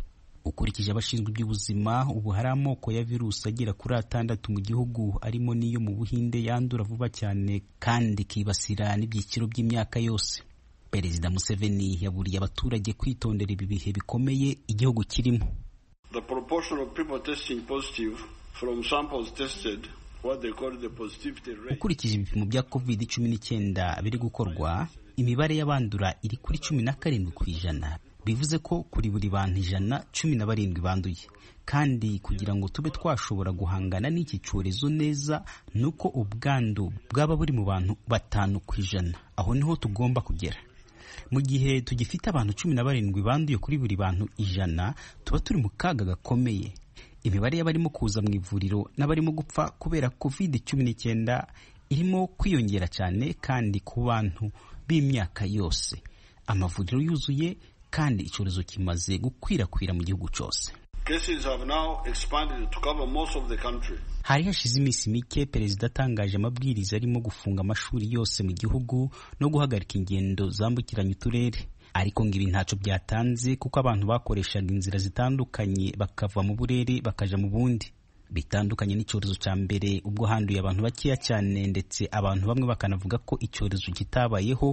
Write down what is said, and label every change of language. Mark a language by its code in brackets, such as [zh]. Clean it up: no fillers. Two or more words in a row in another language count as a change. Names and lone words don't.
[rw] Ukurikije abashinzwe iby'ubuzima, ubu hari amoko ya virusi agera kuri 6 mu gihugu, arimo n'iyo mu Buhinde yandura vuba cyane kandi kibasira n'ibyiciro by'imyaka yose. Perezida Museveni yaburiye abaturage kwitondera ibi bihe bikomeye igihugu kirimo. [en] The proportion of people testing positive from samples tested, what they call the positivity rate. [rw] Ukurikije ibipimo bya COVID-19 biri gukorwa, imibare y'abandura iri kuri 17%. Bivuze ko kuri buri bantu 117 banduye. Kandi kugira ngo tube twashobora guhangana n'iki cyorezo neza, nuko ubwandu bwaba buri mu bantu 5%. Aho niho tugomba kugera. Mu gihe tugifite abantu 17 banduye kuri buri bantu 100, tuba turi mu kaga gakomeye. Imibare y'abarimo kuza mu ivuriro n'abarimo gupfa kubera COVID-19 irimo kwiyongera cyane, kandi ku bantu b'imyaka yose. Amavuriro yuzuye kandi icyorezo kimaze gukwirakwira mu gihugu cyose. [en] Cases have now expanded to cover most of the country. [rw] Hari hashize iminsi mike perezida atangaje amabwiriza arimo gufunga amashuri yose mu gihugu no guhagarika ingendo zambukiranya uturere. Ariko ngo ibi ntacyo byatanze, kuko abantu bakoreshaga inzira zitandukanye bakava mu burere bakaja mu bundi. Bitandukanye n'icyorezo cya mbere ubwo handuye abantu bakeya cyane, ndetse abantu bamwe bakanavuga ko icyorezo kitabayeho.